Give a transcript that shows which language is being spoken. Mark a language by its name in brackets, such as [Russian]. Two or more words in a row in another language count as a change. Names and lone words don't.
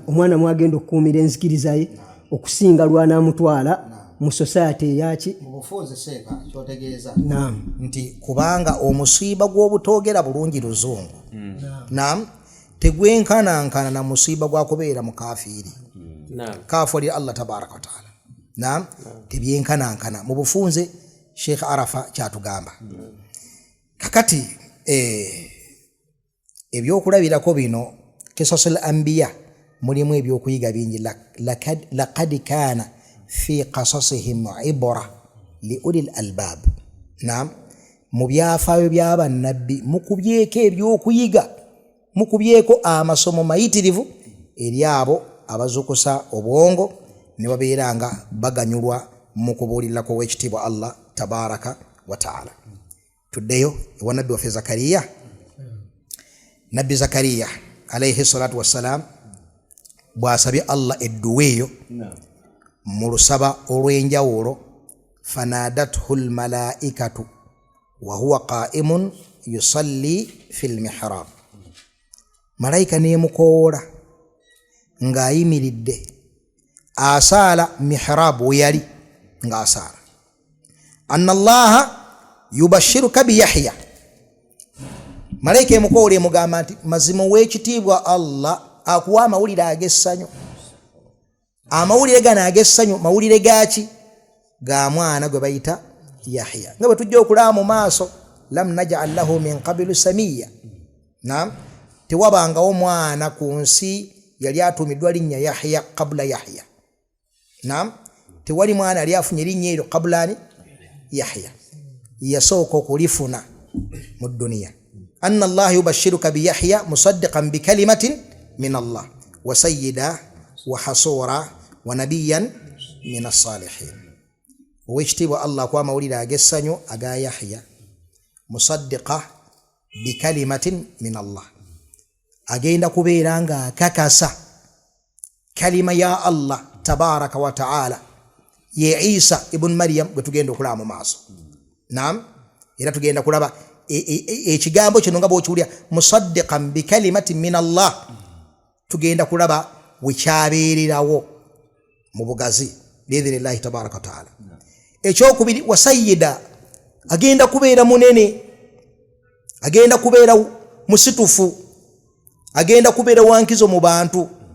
[Ganda] Omwana mwagenda okukuumira enzikiriza ye okusinga lw'anaamutwala mu society eyaki mu bufunze seeka kyotegeeza nti kubanga omusiiba gw'obutoogera bulungi luzungu tegwenkanankana na musiiba gwa kubeera mu kafiiri kafiri [Arabic] الله تبارك وتعالى [Ganda] tebyenkanankana mu bufunze. Sheikh Arafa kyatugamba kakati ebyokulabirako bino [Arabic] قصص الأنبياء [Ganda] mulimu ebyokuyiga bingi. [Arabic] لقد كان في قصصهم عبرة لأولي الألباب. [Ganda] Mu byafaayo by'abannabbi mukubyeko ebyokuyiga, mukubyeko amasomo mayitirivu eri abo abazukusa obwongo ne babeera nga baganyulwa mu kubuulirako w'ekitiibwa [Arabic] الله تبارك وتعالى. [Ganda] Tuddeyo ewa nabbi waffe Zakariya. Nabbi Zakariya [Arabic] عليه الصلاة والسلام [Ganda] bw'asabye Allah edduwa eyo mu lusaba olw'enjawulo, [Arabic] فنادته الملائكة وهو قائم يصلي في المحراب. [Ganda] Malayika neemukoola ng'ayimiridde asaala mihrab we yali ng'asaala. [Arabic] أن الله يبشرك بيحيى. [Ganda] Malayika emukoola emugamba nti mazima w'ekitiibwa Allah akuwa amawulire ag'essanyu. Amawulire gano ag'essanyu mawulire gaaki? Ga mwana gwe bayita Yahya. Nga bwe tujja okulaba mu maaso, [Arabic] لم نجعل له من قبل سميا. [Ganda] Tewabangawo mwana ku nsi yali atuumiddwa linnya Yahya qabla Yahya. Tewali mwana yali afunye linnya eryo qabla Yahya, yasooka okulifuna mu dduniya. [Arabic] أن الله يبشرك بيحيى مصدقا بكلمة من الله وسيدا وحصورا ونبيا من الصالحين. [Ganda] owekitiibwa Allah kwa mawulire ag'essanyu aga Yahya [Arabic] مصدقا بكلمة من الله [Ganda] agenda kubeera nga akakasa kalima ya [Arabic] الله تبارك وتعالى [Ganda] ye Isa ibn Maryam gwe tugenda okulaba mu maaso. Naam, era tugenda kulaba ekigambo kino nga bw'okiwulira [Arabic] مصدقا بكلمة من الله, [Ganda] tugenda kulaba wekyabeererawo mu bugazi [Arabic] بإذن الله تبارك وتعالى. [Ganda] Ekyokubiri [Arabic] وسيدا, [Ganda] agenda kubeera munene, agenda kubeera musitufu, agenda kubeera wankizo mu bantu.